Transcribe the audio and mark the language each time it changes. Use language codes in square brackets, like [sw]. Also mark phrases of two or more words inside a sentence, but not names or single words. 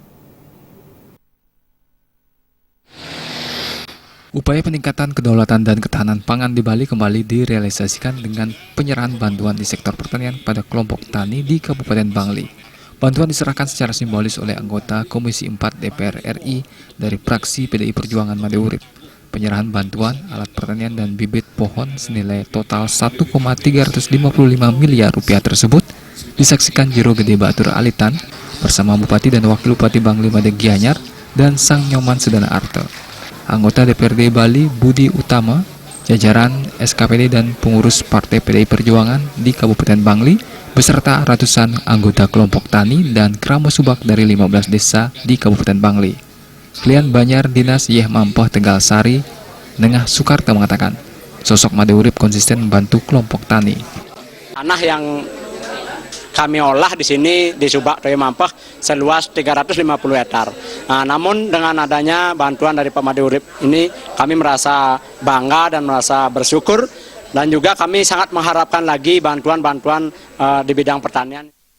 [id] Upaya peningkatan kedaulatan dan ketahanan pangan di Bali kembali direalisasikan dengan penyerahan bantuan di sektor pertanian pada kelompok tani di Kabupaten Bangli. Bantuan diserahkan secara simbolis oleh anggota Komisi 4 DPR RI dari fraksi PDI Perjuangan Made Urip. Penyerahan bantuan alat pertanian dan bibit pohon senilai total 1,355 miliar rupiah tersebut disaksikan Jero Gede Batur Alitan bersama Bupati dan Wakil Bupati Bangli Made Gianyar dan Sang Nyoman Sedana Arte. Anggota DPRD Bali Budi Utama, jajaran SKPD dan pengurus Partai PDI Perjuangan di Kabupaten Bangli, beserta ratusan anggota kelompok tani dan krama subak dari 15 desa di Kabupaten Bangli. Klien Banyar Dinas Yeh Mampeh Tegal Sari, Nengah Sukarta mengatakan, sosok Made Urip konsisten membantu kelompok tani. Tanah yang kami olah di sini di Subak Toyo Mampeh seluas 350 hektar. Nah, namun dengan adanya bantuan dari Pak Made Urip ini kami merasa bangga dan merasa bersyukur, dan juga kami sangat mengharapkan lagi bantuan-bantuan di bidang pertanian.